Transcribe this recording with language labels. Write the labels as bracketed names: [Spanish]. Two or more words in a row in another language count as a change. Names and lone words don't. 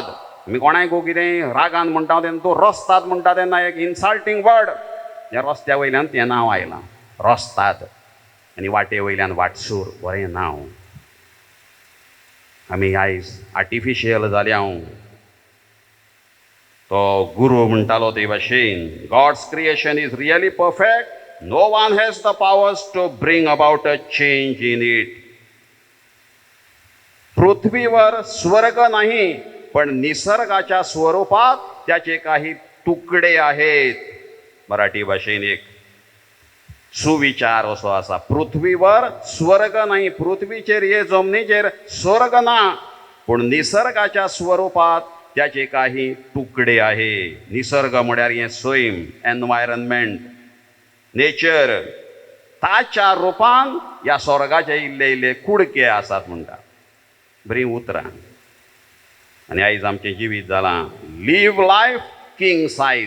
[Konkani] आमी कोणायकू कितें रागान म्हणटा तेन्ना तूं रस्ताद म्हणटा तेन्ना एक [English] insulting word. [Konkani] त्या रस्त्या वयल्यान तें नांव आयलां, रस्ताद. आनी वाटे वयल्यान वाटसूर, बरें नांव. आमी आयज आर्टिफिशियल जाल्या. तो गुरू म्हणटालो ते भाशेन, [English] God's creation is really perfect. No one has the powers to bring about a change in it. [Marathi] पृथ्वीवर स्वर्ग नाही, पण निसर्गाच्या स्वरूपात त्याचे काही तुकडे आहेत. [Konkani] मराठी भाषेन एक सुविचार असो आसा. [Marathi] पृथ्वीवर स्वर्ग नाही, [Konkani] पृथ्वीचेर हे जमनीचेर स्वर्ग ना, [Marathi] पण निसर्गाच्या स्वरूपात त्याचे काही तुकडे आहे. [Konkani] निसर्ग म्हळ्यार हे सैम, एनवायरनमेंट, नेचर. ताच्या रुपान ह्या स्वर्गाचे इल्ले इल्ले कुडके आसात म्हणटा. बरी उतरां. आनी आयज आमचें जिवीत जालां [English] live life king size.